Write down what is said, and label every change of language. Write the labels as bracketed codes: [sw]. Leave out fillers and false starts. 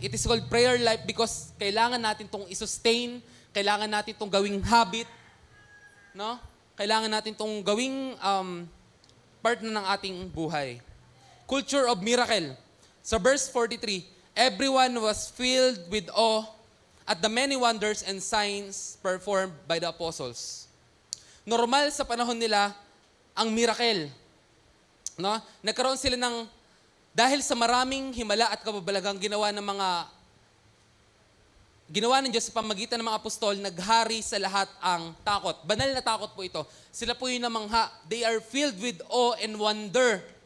[en] It is called prayer life because [tl] kailangan natin itong i-sustain, kailangan natin itong gawing habit, no? Kailangan natin itong gawing part na ng ating buhay. Culture of miracle. [en] Sa verse 43, everyone was filled with awe at the many wonders and signs performed by the apostles. [tl] Normal sa panahon nila ang miracle. No? Nagkaroon sila ng, dahil sa maraming himala at kababalagang ginawa ng Diyos sa pamagitan ng mga apostol, naghari sa lahat ang takot. Banal na takot po ito. Sila po yung namangha. [en] They are filled with awe and wonder.